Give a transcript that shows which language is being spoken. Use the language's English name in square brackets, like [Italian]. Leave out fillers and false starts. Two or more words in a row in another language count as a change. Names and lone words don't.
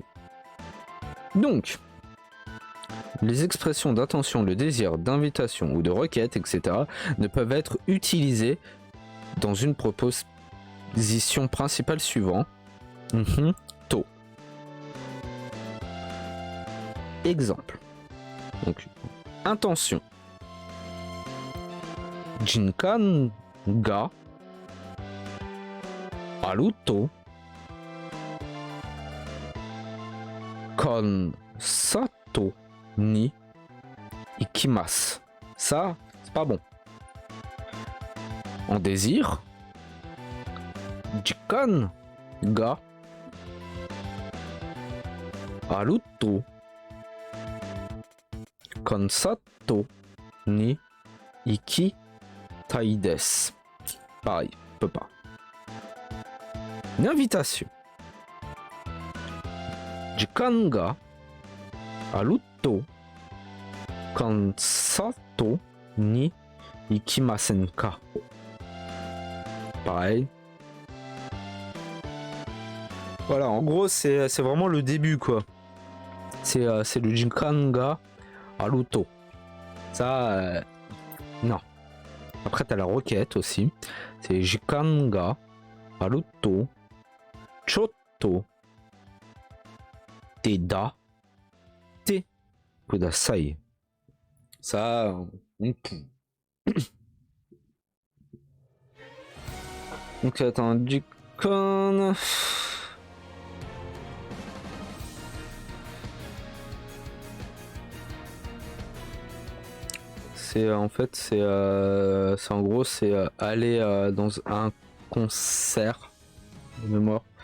[French] Donc, les expressions d'intention, de désir, d'invitation ou de requête, etc. ne peuvent être utilisées dans une proposition principale suivante. To. Exemple. Donc, intention. [Japanese] 時間があるとコンサートに行きます. [French] Ça, c'est pas bon. En désir. [Japanese] 時間があるとコンサートに行きたいです. [French] Pareil, peut pas. Une invitation. [Japanese] 時間があるとコンサートに行きませんか. [French] Pareil. Voilà, en gros, c'est vraiment le début, quoi. C'est le [Japanese] 時間があると. [French] Ça, non. Après, t'as la requête aussi. [Japanese] C'est 時間があるとちょっとてだてください. [French] Ça, donc attends, Jikan. C'est en fait, c'est en gros, c'est aller dans un concert de mémoire.